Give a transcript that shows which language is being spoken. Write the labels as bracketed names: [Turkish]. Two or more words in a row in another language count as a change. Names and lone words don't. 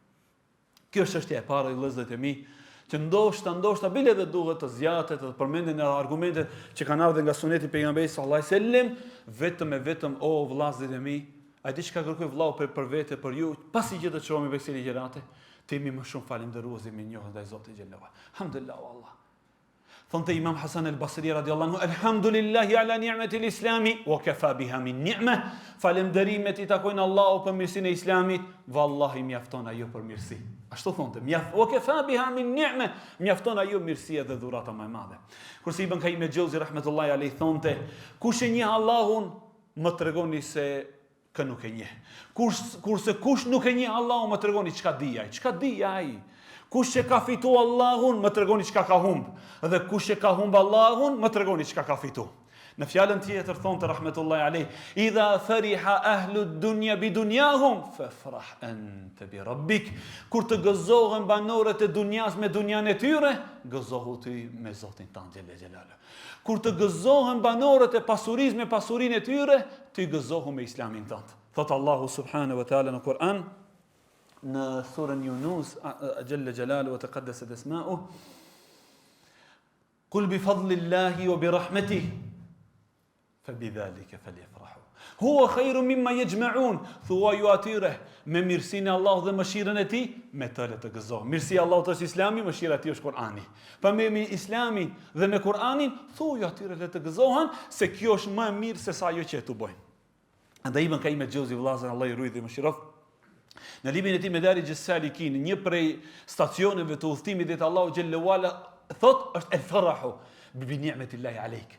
[Albanian] Kjo është çështja e parë e vëllezërit e mi, që ndoshta bile dhe duhet të zjatet, të përmenden në argumentet që kanë ardhur nga suneti pejgamberit [Arabic] صلى الله عليه وسلم, [Albanian] vetëm o vëllezërit e mi, ai di çka kërkoj vllau për vete, për ju, pasi që të çohemi me kësaj ligjërate, të jemi më shumë falëndërues me njohur ndaj Zotit xhallahu. [Arabic] الحمد لله والله. [Albanian] Thonte Imam Hasan al-Basri [Arabic] رضي الله عنه, "الحمد لله على نعمة الإسلام وكفى بها من نعمة." [Albanian] Falënderimet I takojnë Allahu për mirësinë e Islamit, vallahi mjafton ajo për mirësi. Ashtu thonte, [Arabic] "وكفى بها من نعمة." [Albanian] Mjafton ajo mirësia dhe dhurata më e madhe. Kurse Ibn Qayyim al-Jauzi [Arabic] رحمة الله عليه [Albanian] thonte, "Kush e njeh Allahun, më tregoni se kë nuk e njeh. Kurse kush nuk e njeh Allahun, më tregoni çka di ai. Çka di ai? Kush e ka fitu Allahun, më tregoni çka ka humb. Dhe kush e ka humb Allahun, më tregoni çka ka fitu." Në fjalën tjetër thonte [Arabic] رحمة الله عليه, "إذا فرح أهل الدنيا بدنياهم فافرح أنت بربك." [Albanian] Kur të gëzohen banorët e dunjas me dunjan e tyre, gëzohu ti me Zotin tënd [Arabic] جل جلاله. [Albanian] Kur të gëzohen banorët e pasurisë me pasurinë e tyre, ti gëzohu me Islamin tënd. Thot Allahu [Arabic] سبحانه وتعالى [Albanian] në Kur'an, në surën Yunus, [Arabic] جل جلاله وتقدست أسماؤه, "قل بفضل الله وبرحمته فبذلك فليفرحوا هو خير مما يجمعون." [Albanian] Thua ju atyre me mirësinë e Allahut dhe mëshirën e Tij, me të le të gëzohen. Mirësia e Allahut është Islami, mëshira e Tij është Kur'ani. Pa me Islamin dhe me Kur'anin, thuaj ju atyre le të gëzohen, se kjo është më e mirë se sa ajo që tu bojnë. Andaj Ibn Qayyim al-Jauzi vëllazën Allah I ruaj dhe mëshiroft, në librin e tij Madarij as-Salikin, një prej stacioneve të udhëtimit drejt Allahut [Arabic] جل وعلا, [Albanian] thot është [Arabic] الفرح بنعمة الله عليك.